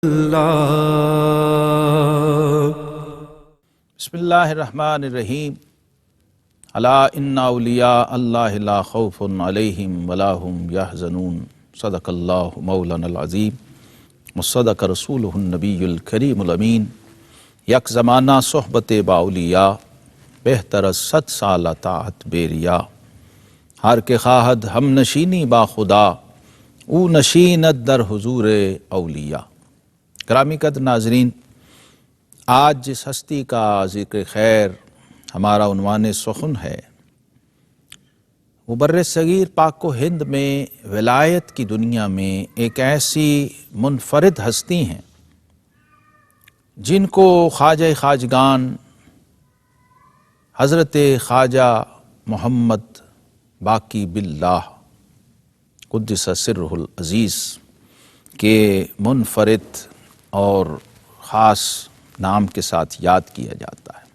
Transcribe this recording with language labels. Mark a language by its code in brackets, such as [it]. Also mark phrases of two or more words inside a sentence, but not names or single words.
[ar] بسم اللہ الرحمن الرحیم الا ان اولیاء اللہ لا خوف علیہم ولا هم یحزنون صدق اللہ مولانا العظیم وصدق رسولہ النبی الکریم الامین۔ [fa] یک زمانہ صحبت با اولیاء بہتر از 100 سال طاعت بے ریا۔ ہر کے خواہد ہم نشینی با خدا او نشینت در حضور اولیاء۔ [ur] گرامی قدر ناظرین، آج جس ہستی کا ذکر خیر ہمارا عنوان سخن ہے وہ بر صغیر پاک و ہند میں ولایت کی دنیا میں ایک ایسی منفرد ہستی ہیں جن کو خواجہ خواجگان حضرت خواجہ محمد باقی باللہ [ar] قدس سرہ العزیز [ur] کے منفرد اور خاص نام کے ساتھ یاد کیا جاتا ہے۔